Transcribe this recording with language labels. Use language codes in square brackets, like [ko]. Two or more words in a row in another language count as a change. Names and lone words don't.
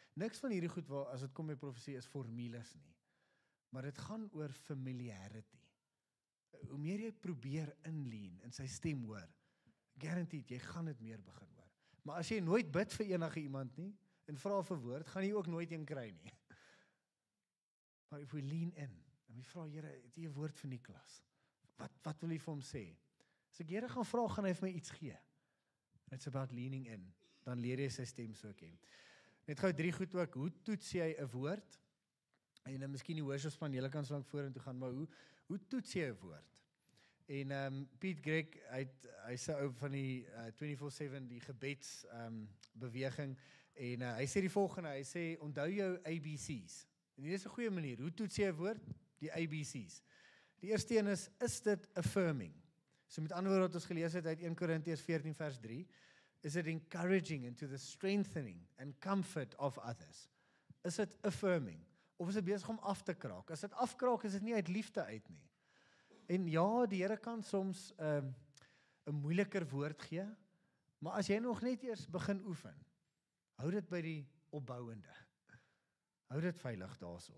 [af] Niks van hierdie goed waar as dit kom by profesie is formules nie. Maar dit gaan oor familiarity. Hoe meer jy probeer inleen in sy stem hoor, guaranteed, jy gaan dit meer begin hoor. Maar as jy nooit bid vir enige iemand nie, en vra vir woord, gaan jy ook nooit een kry nie. [en] Maar if we lean in, [af] en we vra, Here, het jy 'n woord vir Niklas? Wat wil jy vir hom sê? As ek Here gaan vra, gaan hy vir my iets gee. [en] It's about leaning in. [af] Dan leer jy sy stem so ken. Net gou 3 goed ook, hoe toets jy 'n woord? En dan miskien die worshipspan, julle kan so lank vorentoe gaan, maar hoe toets jy 'n woord? En Piet Greg, hy sê ou van die 24/7 die gebeds beweging, en hy sê die volgende, hy sê onthou jou ABC's. En hier is 'n goeie manier, hoe toets jy 'n woord? Die ABC's. Die eerste een is dit affirming? So met ander woorde wat ons gelees het uit 1 Korintiërs 14 vers 3, [en] is it encouraging into the strengthening and comfort of others? [af] Is dit affirming? Of is dit besig om af te kraak? As dit afkraak, is dit nie uit liefde uit nie. En ja, die Here kan soms 'n moeiliker woord gee, maar as jy nog net eers begin oefen, hou dit by die opbouende. Hou dit veilig daarso.